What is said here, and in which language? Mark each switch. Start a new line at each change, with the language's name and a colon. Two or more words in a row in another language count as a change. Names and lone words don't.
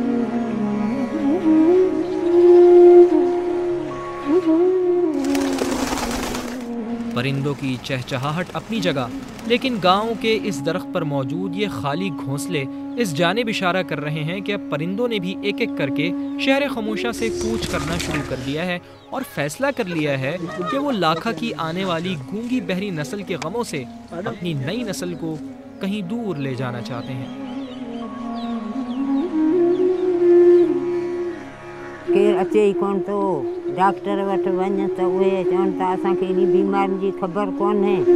Urdu: پرندوں کی چہچہاہٹ اپنی جگہ، لیکن گاؤں کے اس درخت پر موجود یہ خالی گھونسلے اس جانب اشارہ کر رہے ہیں کہ اب پرندوں نے بھی ایک ایک کر کے شہر خاموشہ سے کوچ کرنا شروع کر دیا ہے، اور فیصلہ کر لیا ہے کہ وہ لاکھا کی آنے والی گونگی بہری نسل کے غموں سے اپنی نئی نسل کو کہیں دور لے جانا چاہتے ہیں۔
Sindhi: केरु अचे ई कोन थो, डॉक्टर वटि वञ त उहे चवनि था असांखे इन बीमारियुनि जी ख़बर कोन्हे।